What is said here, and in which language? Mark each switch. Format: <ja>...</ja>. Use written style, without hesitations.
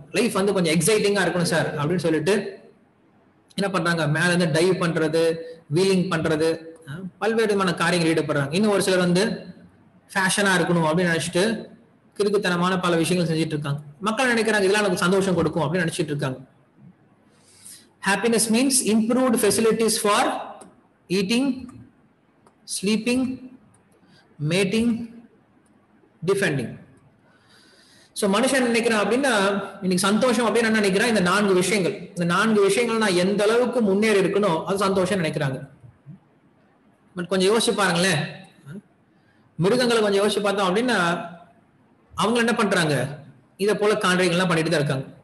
<ta>Life வந்து கொஞ்சம் எக்ஸைட்டிங்கா இருக்கணும் சார் அப்படின்னு சொல்லிட்டு என்ன பண்றாங்க, மேல இருந்து டைவ் பண்றது, வீலிங் பண்றது, பல்வேறு விதமான காரியங்கள் ஈடுபடுறாங்க. இன்னும் ஒரு சிலர் வந்து ஃபேஷனா இருக்கணும் அப்படின்னு நினைச்சிட்டு கிறுக்குத்தனமான பல விஷயங்கள் செஞ்சுட்டு இருக்காங்க. மக்கள் நினைக்கிறாங்க இதெல்லாம் எனக்கு சந்தோஷம் கொடுக்கும் அப்படின்னு நினைச்சிட்டு இருக்காங்க.</ta> <en>Happiness means improved facilities for eating, sleeping, mating, defending.</en> <ta>So மனுஷன் நினைக்கிறான் அப்படின்னா, இன்னைக்கு சந்தோஷம் அப்படின்னு என்ன நினைக்கிறான், இந்த 4 விஷயங்கள். இந்த 4 விஷயங்கள் நான் எந்த அளவுக்கு முன்னேறி இருக்கணும் அது சந்தோஷம் நினைக்கிறாங்க. பட் கொஞ்சம் யோசிச்சு பாருங்களேன், மிருகங்களை கொஞ்சம் யோசிச்சு பார்த்தோம் அப்படின்னா, அவங்க என்ன பண்றாங்க, இதை போல காரியங்கள்லாம் பண்ணிட்டு தான் இருக்காங்க.</ta>